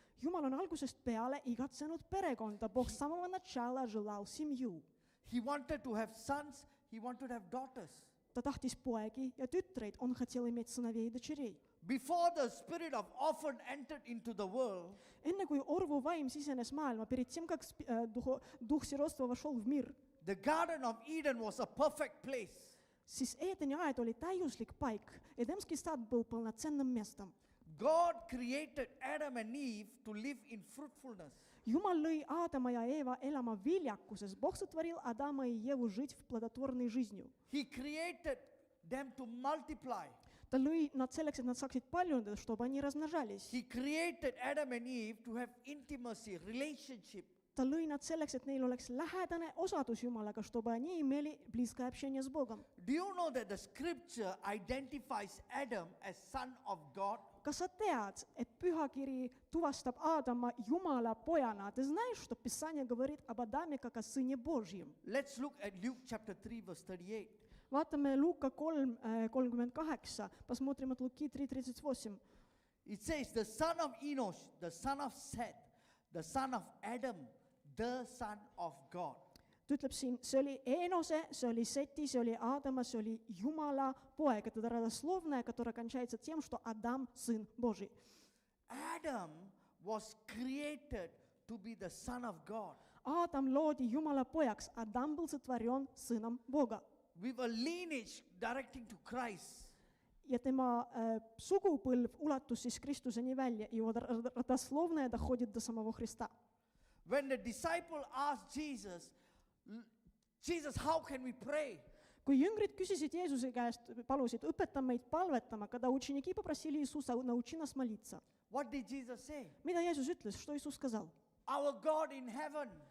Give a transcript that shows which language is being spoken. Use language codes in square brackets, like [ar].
[et] Jumal on algusest peale igatsenud perekonda. [ru] Бог с самого начала желал семью. [en] He wanted to have sons, he wanted to have daughters. [et] Ta tahtis poegi ja tütreid, [ru] on хотел иметь сыновей и дочерей. [en] Before the spirit of orphan entered into the world, [et] Enne kui orvu vaim sisenes maailma, [ru] перед тем, как дух сиротства вошел в мир, [en] the Garden of Eden was a perfect place. [et] siis Eedeni aed oli täiuslik paik. [ru] Edemski sад был полноценным местом. [en] God created Adam and Eve to live in fruitfulness. [et] Jumal lõi Aadama ja Eeva elama viljakuses. [ru] Бог сотворил Адама и Еву жить в плодотворной жизнью. [en] He created them to multiply. [et] Ta lõi nad selleks, et nad saaksid paljuneda, [ru] чтобы они размножались. [en] He created Adam and Eve to have intimacy, relationship. [et] Ta lõi nad selleks, et neil oleks lähedane osadus Jumalaga, [ru] чтобы они имели близкое общение с Богом. [en] Do you know that the scripture identifies Adam as son of God? [et] Kas sa tead, et Pühakiri tuvastab Aadama Jumala pojana? [ru] Ты знаешь, что Писание говорит об Адаме как о сыне Божьем? [en] Let's look at Luke chapter 3 verse 38. [et] Vaatame Luuka 3:38. [ru] Посмотрим от Луки 3:38. [en] It says, the son of Enosh, the son of Seth, the son of Adam, the son of God. [et] Ta ütleb siin, see oli Enose, see oli Seti, see oli Aadama, see oli Jumala poeg. [ru] Это родословная, которая кончается тем, что Адам – сын Божий. [en] Adam was created to be the son of God. [et] Адам loodi Jumala pojaks. [ru] Адам был сотворен сыном Бога. [en] With a lineage directing to Christ. [et] Ja tema sugupõlv ulatus siis Kristuseni välja. [ru] Его родословная доходит до самого Христа. [en] When the disciple asked Jesus, how can we pray? [et] Kui jüngrid küsisid Jeesuse käest, palusid, õpeta meid palvetama, [ru] когда ученики попросили Иисуса, научи нас молиться. [en] What did Jesus say? [et] Mida Jeesus ütles? [ru] Что Иисус сказал? [en] Our God in heaven.